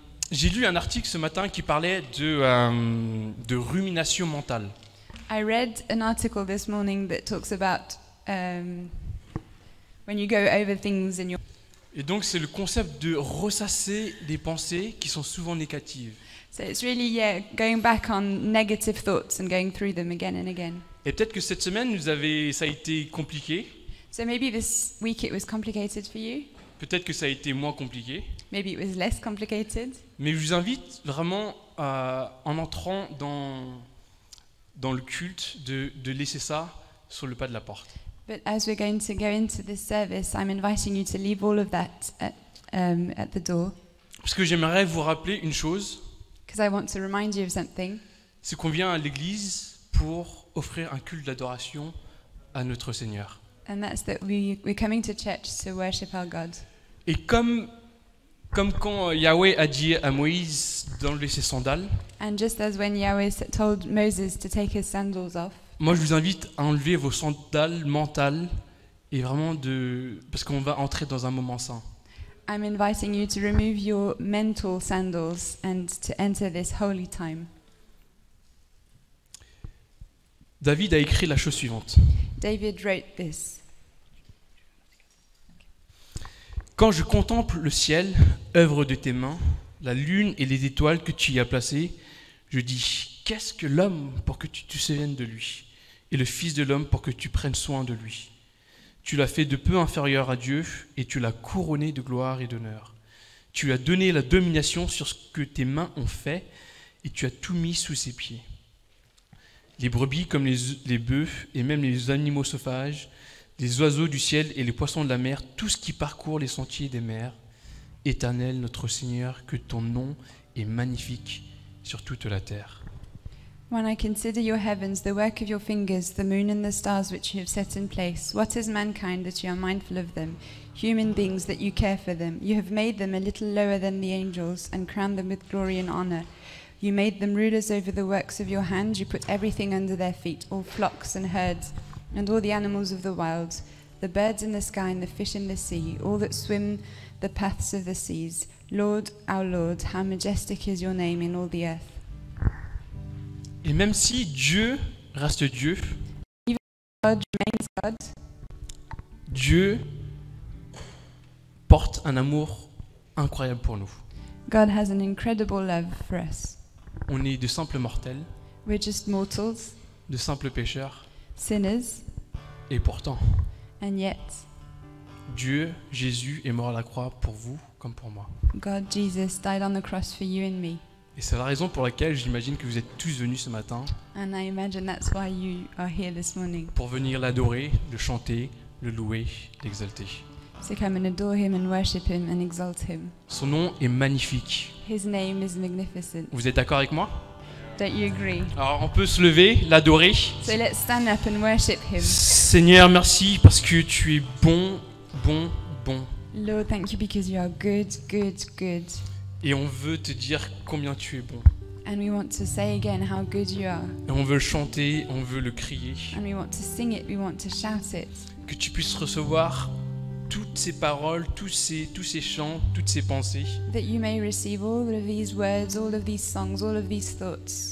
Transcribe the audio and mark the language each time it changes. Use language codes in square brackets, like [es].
[fr] J'ai lu un article ce matin qui parlait de rumination mentale. [en] I read an article this morning that talks about when you go over things in your... [fr] Et donc c'est le concept de ressasser des pensées qui sont souvent négatives. [en] So it's really, going back on negative thoughts and going through them again and again. [fr] Et peut-être que cette semaine, ça a été compliqué. [en] So maybe this week it was complicated for you. [fr] Peut-être que ça a été moins compliqué. [en] Maybe it was less complicated. [fr] Mais je vous invite vraiment, en entrant dans le culte, de laisser ça sur le pas de la porte. [en] But as we're going to go into this service, I'm inviting you to leave all of that at the door. [fr] Parce que j'aimerais vous rappeler une chose, [en] Because I want to remind you of something. [fr] c'est qu'on vient à l'église pour offrir un culte d'adoration à notre Seigneur. [en] And that's that we're coming to church to worship our God. [fr] Et comme quand Yahweh a dit à Moïse d'enlever ses sandales, [en] And just as when Yahweh told Moses to take his sandals off, [fr] moi je vous invite à enlever vos sandales mentales et vraiment parce qu'on va entrer dans un moment saint. [en] I'm inviting you to remove your mental sandals and to enter this holy time. [fr] David a écrit la chose suivante. [en] David wrote this. [fr] Quand je contemple le ciel, œuvre de tes mains, la lune et les étoiles que tu y as placées, je dis, qu'est-ce que l'homme pour que tu te souviennes de lui, et le Fils de l'homme pour que tu prennes soin de lui. Tu l'as fait de peu inférieur à Dieu, et tu l'as couronné de gloire et d'honneur. Tu lui as donné la domination sur ce que tes mains ont fait, et tu as tout mis sous ses pieds. Les brebis comme les bœufs, et même les animaux sauvages, les oiseaux du ciel et les poissons de la mer, tout ce qui parcourt les sentiers des mers. Éternel, notre Seigneur, que ton nom est magnifique sur toute la terre. [en] When I consider your heavens, the work of your fingers, the moon and the stars which you have set in place, what is mankind that you are mindful of them? Human beings that you care for them. You have made them a little lower than the angels and crowned them with glory and honor. You made them rulers over the works of your hand. You put everything under their feet, all flocks and herds, and all the animals of the wild, the birds in the sky and the fish in the sea, all that swim the paths of the seas. Lord, our Lord, how majestic is your name in all the earth. [fr] Et même si Dieu reste Dieu, [en] God remains God. [fr] Dieu porte un amour incroyable pour nous. [en] God has an incredible love for us. [fr] On est de simples mortels, [en] We're just mortals, [fr] de simples pécheurs, [en] sinners, [fr] et pourtant, [en] and yet [fr] Dieu, Jésus, est mort à la croix pour vous comme pour moi. [en] God, Jesus, died on the cross for you and me. [fr] Et c'est la raison pour laquelle j'imagine que vous êtes tous venus ce matin [en] And I imagine that's why you are here this morning, [fr] pour venir l'adorer, le chanter, le louer, l'exalter. [en] to come and adore him and worship him and exalt him. [fr] Son nom est magnifique. [en] His name is magnificent. [fr] Vous êtes d'accord avec moi? [en] Don't you agree? [fr] Alors on peut se lever, l'adorer. [en] So let's stand up and worship him. [fr] Seigneur, merci parce que tu es bon, bon, bon. [en] Lord, thank you because you are good, good, good. [fr] Et on veut te dire combien tu es bon. [en] And we want to say again how good you are. [fr] Et on veut le chanter, on veut le crier. [en] And we want to sing it, we want to shout it. [fr] Que tu puisses recevoir toutes ces paroles, tous ces chants, toutes ces pensées [en] That you may receive all of these words, all of these songs, all of these thoughts